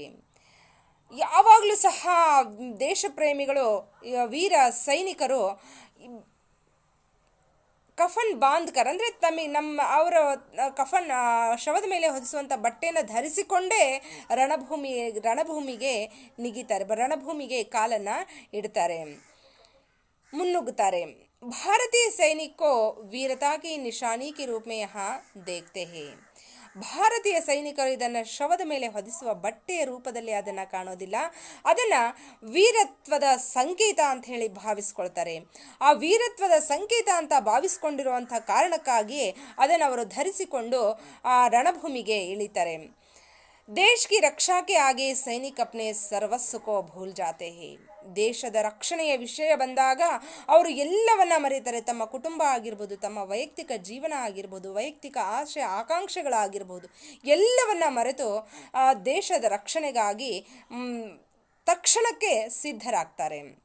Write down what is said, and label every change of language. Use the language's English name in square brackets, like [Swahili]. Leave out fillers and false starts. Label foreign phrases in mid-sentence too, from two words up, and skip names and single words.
[Kannada] ಯಾವಾಗಲೂ ಸಹ ದೇಶ ಪ್ರೇಮಿಗಳು, ವೀರ ಸೈನಿಕರು [Hindi] कफ़न बांधकर [Kannada] ಅಂದರೆ ಅವರ ಕಫನ್ ಶವದ ಮೇಲೆ ಹೊದಿಸುವಂಥ ಬಟ್ಟೆಯನ್ನು ಧರಿಸಿಕೊಂಡೇ ರಣಭೂಮಿಗೆ ನಿಗಿತಾರೆ, ರಣಭೂಮಿಗೆ ಕಾಲನ್ನು ಇಡ್ತಾರೆ, ಮುನ್ನುಗ್ಗುತ್ತಾರೆ. [Hindi] ಭಾರತೀಯ सैनिक को वीरता की निशानी के रूप में यहाँ देखते हैं. [Kannada] ಭಾರತೀಯ ಸೈನಿಕರು ಇದನ್ನು ಶವದ ಮೇಲೆ ಹೊದಿಸುವ ಬಟ್ಟೆಯ ರೂಪದಲ್ಲಿ ಅದನ್ನು ಕಾಣೋದಿಲ್ಲ, ಅದನ್ನು ವೀರತ್ವದ ಸಂಕೇತ ಅಂತ ಹೇಳಿ ಭಾವಿಸ್ಕೊಳ್ತಾರೆ. ಆ ವೀರತ್ವದ ಸಂಕೇತ ಅಂತ ಭಾವಿಸ್ಕೊಂಡಿರುವಂಥ ಕಾರಣಕ್ಕಾಗಿ ಅದನ್ನು ಅವರು ಧರಿಸಿಕೊಂಡು ಆ ರಣಭೂಮಿಗೆ ಇಳಿತಾರೆ. [Hindi] ದೇಶ की रक्षा के आगे सैनिक अपने सर्वस्व को भूल जाते हैं. [Kannada] ದೇಶದ ರಕ್ಷಣೆಯ ವಿಷಯ ಬಂದಾಗ ಅವರು ಎಲ್ಲವನ್ನ ಮರೆತಾರೆ. ತಮ್ಮ ಕುಟುಂಬ ಆಗಿರ್ಬೋದು, ತಮ್ಮ ವೈಯಕ್ತಿಕ ಜೀವನ ಆಗಿರ್ಬೋದು, ವೈಯಕ್ತಿಕ ಆಶೆ ಆಕಾಂಕ್ಷೆಗಳಾಗಿರ್ಬೋದು, ಎಲ್ಲವನ್ನ ಮರೆತು ದೇಶದ ರಕ್ಷಣೆಗಾಗಿ ತಕ್ಷಣಕ್ಕೆ ಸಿದ್ಧರಾಗ್ತಾರೆ.